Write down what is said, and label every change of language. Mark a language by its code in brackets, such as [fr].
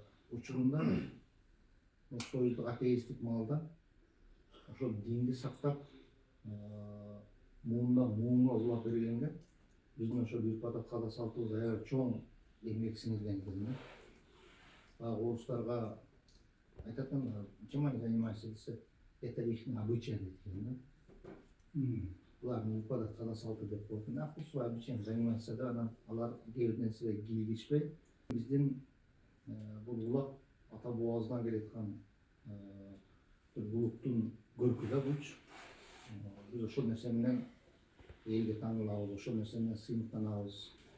[ky] Учурунда союздук атеисттик маалда ошол динди сактап муунга улап бергенге биздин ошол үрп адат каада салтыбыз аябай чоң эмгек сиңирген экен да. Баягы орустарга айтат да, [ru] чем они занимаются [ky] десе, [ru] это их обычай [ky] дейт экен да. Булардын үрп адат каада салты деп коет. [ru] Пусть свой обычаем занимается [ky] да, анан алар кээ бир нерселерге кийлигишпей, биздин бул улак ата бабабыздан келаткан улуттун көркү да булчу. Биз ошол нерсе менен элге тааныйлабыз, ошол нерсе менен сыймыктанабыз.